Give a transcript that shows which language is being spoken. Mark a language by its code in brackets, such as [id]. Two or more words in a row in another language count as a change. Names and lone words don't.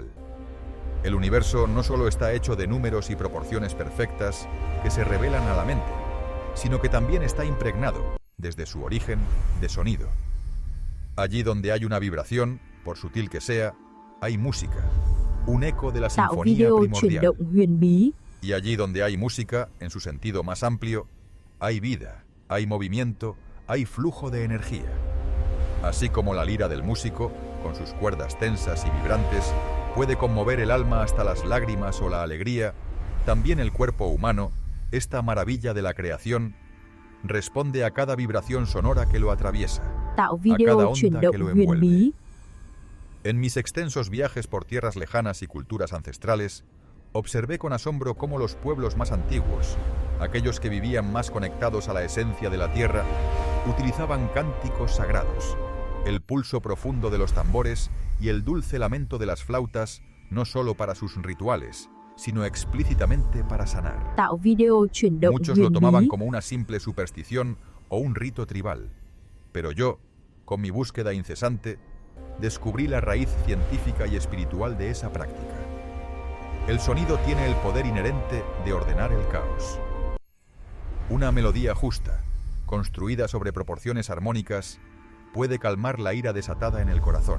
[es] El universo no solo está hecho de números y proporciones perfectas que se revelan a la mente, sino que también está impregnado, desde su origen, de sonido. Allí donde hay una vibración, por sutil que sea, hay música, un eco de la [vi] Tạo [es] sinfonía [vi] video chuyển [es] primordial. [vi] động huyền bí. [es] Y allí donde hay música, en su sentido más amplio, hay vida, hay movimiento, hay flujo de energía. Así como la lira del músico, con sus cuerdas tensas y vibrantes, puede conmover el alma hasta las lágrimas o la alegría, también el cuerpo humano, esta maravilla de la creación, responde a cada vibración sonora que lo atraviesa, [vi] Tạo [es] a cada [vi] video chuyển [es] onda [vi] động [es] que lo [vi] huyền [es] envuelve. [vi] bí. [es] En mis extensos viajes por tierras lejanas y culturas ancestrales, observé con asombro cómo los pueblos más antiguos, aquellos que vivían más conectados a la esencia de la tierra, utilizaban cánticos sagrados, el pulso profundo de los tambores y el dulce lamento de las flautas, no solo para sus rituales, sino explícitamente para sanar. [vi] Tạo video chuyển động [es] Muchos lo [vi] huyền [es] tomaban [vi] bí. [es] como una simple superstición o un rito tribal, pero yo, con mi búsqueda incesante, descubrí la raíz científica y espiritual de esa práctica. El sonido tiene el poder inherente de ordenar el caos. Una melodía justa, construida sobre proporciones armónicas, puede calmar la ira desatada en el corazón.